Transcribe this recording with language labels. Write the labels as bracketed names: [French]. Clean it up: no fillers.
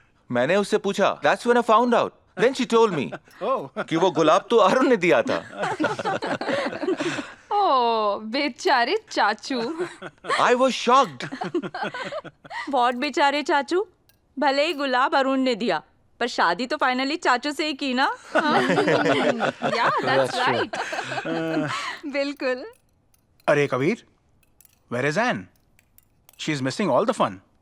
[Hindi] मैंने उससे पूछा, [English] That's when I found out. Then she told me [Hindi] कि वो गुलाब तो अरुण ने दिया था। ओह, बेचारे चाचू। [English] I was shocked. [Hindi] बहुत बेचारे चाचू। भले ही गुलाब अरुण ने दिया, पर शादी तो फाइनली चाचू से ही की ना। [English] Yeah, that's right. बिल्कुल। अरे Kabir, where is Anne? She is missing all the fun.